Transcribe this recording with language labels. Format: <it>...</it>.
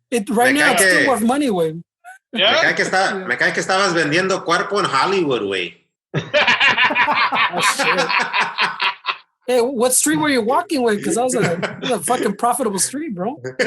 <en>Right now it's still worth money, way. Yeah.</en> <es>Me cae que estabas vendiendo cuerpo en Hollywood, güey.</es> <en>Oh, shit. Hey, what street were you walking with? Because that was a fucking profitable street, bro.</en>